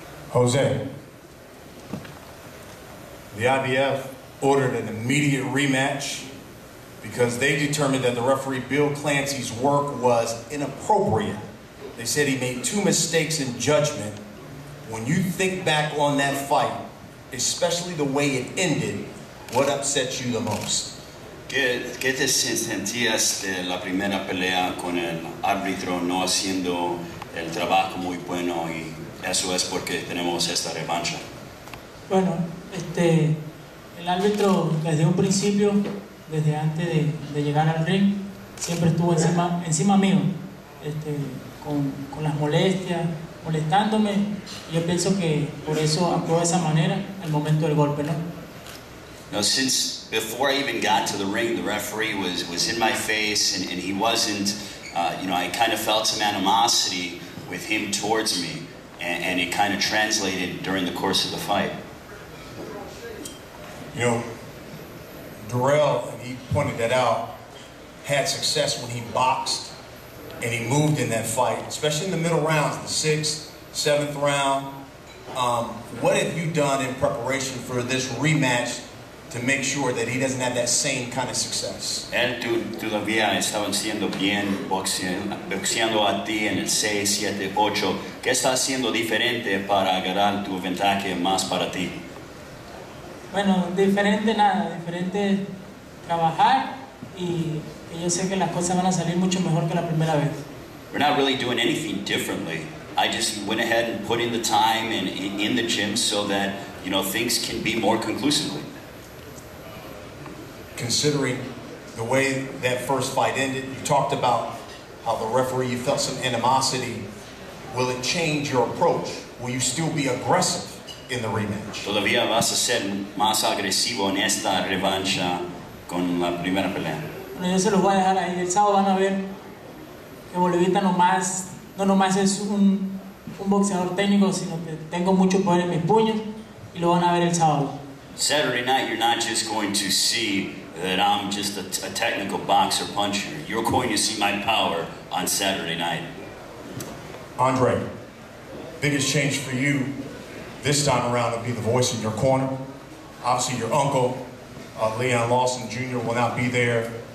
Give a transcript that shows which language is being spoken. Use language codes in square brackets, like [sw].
[en] Jose, the IBF ordered an immediate rematch because they determined that the referee Bill Clancy's work was inappropriate. They said he made 2 mistakes in judgment. When you think back on that fight, especially the way it ended, what upset you the most? [es] ¿Qué te sentías de la primera pelea con el árbitro no haciendo el trabajo muy bueno, y eso es porque tenemos esta revancha? Bueno, el árbitro desde un principio, desde antes de llegar al ring, siempre estuvo encima mío, con las molestias, molestándome. Yo pienso que por eso actuó de esa manera al momento del golpe, ¿no? [en] No, since before I even got to the ring, the referee was in my face, and he wasn't, I kind of felt some animosity with him towards me, and it kind of translated during the course of the fight. You know, Dirrell, and he pointed that out, had success when he boxed and he moved in that fight, especially in the middle rounds, the 6th, 7th round. What have you done in preparation for this rematch to make sure that he doesn't have that same kind of success? [es] Él todavía estaba haciendo bien boxeando a ti en el 6, 7, 8. ¿Qué está haciendo diferente para agarrar tu ventaja más para ti? Bueno, diferente nada, diferente trabajar, y yo sé que las cosas van a salir mucho mejor que la primera vez. [en] We're not really doing anything differently. I just went ahead and put in the time in the gym so that, things can be more conclusively. Considering the way that first fight ended, you talked about how the referee, you felt some animosity. Will it change your approach? Will you still be aggressive in the rematch? [es] ¿Todavía vas a ser más agresivo en esta revancha con la primera pelea? Bueno, yo se los voy a dejar ahí. El sábado van a ver que Bolivita no nomás es un boxeador técnico, sino que tengo mucho poder en mis puños, y lo van a ver el sábado. [en] Saturday night, you're not just going to see that I'm just a technical boxer puncher. You're going to see my power on Saturday night. Andre, biggest change for you this time around will be the voice in your corner. Obviously, your uncle, Leon Lawson Jr. will not be there.